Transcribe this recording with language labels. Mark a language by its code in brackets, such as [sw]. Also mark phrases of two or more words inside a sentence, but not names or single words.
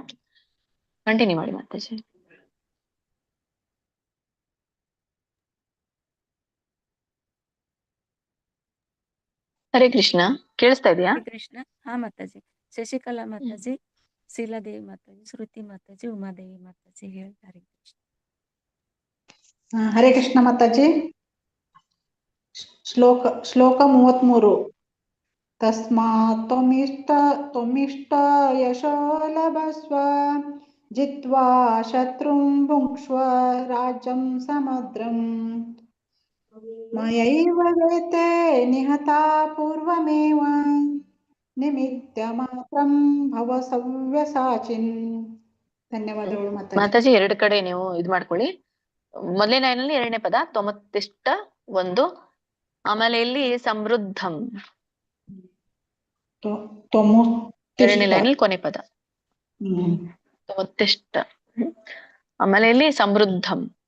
[kn] ಕಂಟಿನ್ಯೂ ಮಾಡಿ ಮಾತಾಜಿ. ಹರೇ ಕೃಷ್ಣ, ಕೇಳಿಸ್ತಾ ಇದೆಯಾ? ಕೃಷ್ಣ. ಹಾ ಮಾತಾಜಿ. ಶಶಿಕಲಾ ಮಾತಾಜಿ, ಶೀಲಾದೇವಿ ಮಾತಾಜಿ, ಶ್ರುತಿ ಮಾತಾಜಿ, ಉಮಾದೇವಿ ಮಾತಾಜಿ ಹೇಳ್ತಾರೆ. ಹರೇ ಕೃಷ್ಣ ಮಾತಾಜಿ. ಶ್ಲೋಕ 33. [sa] ತಸ್ಮಾತ್ ತ್ವಮಿಷ್ಟ ಯಶೋ ಲಭಸ್ವ, ಜಿತ್ವಾ ಶತ್ರುಂ ಭುಂಕ್ಷ್ವ ರಾಜ್ಯಂ ಸಮಗ್ರಂ. ಮಯೈವ ವೇತೆ ನಿಹತಾ ಪೂರ್ವಮೇವ ನಿಮಿತ್ತ ಮಾತ್ರಂ ಭವ ಸವ್ಯಸಾಚಿನ್. [kn] ಧನ್ಯವಾದಗಳು ಮಾತಾಜಿ. ಎರಡು ಕಡೆ ನೀವು ಇದ್ ಮಾಡ್ಕೊಳ್ಳಿ. ಮೊದಲನೇ ಲೈನಲ್ಲಿ ಎರಡನೇ ಪದ ತ್ವಮುತ್ತಿಷ್ಟ ಒಂದು, ಆಮೇಲೆ ಇಲ್ಲಿ ಸಮೃದ್ಧಂ ಎರಡನೇ ಲೈನಲ್ಲಿ ಕೊನೆ ಪದ ತ್ವಮುತ್ತಿಷ್ಟ, ಆಮೇಲೆ ಇಲ್ಲಿ ಸಮೃದ್ಧಂ.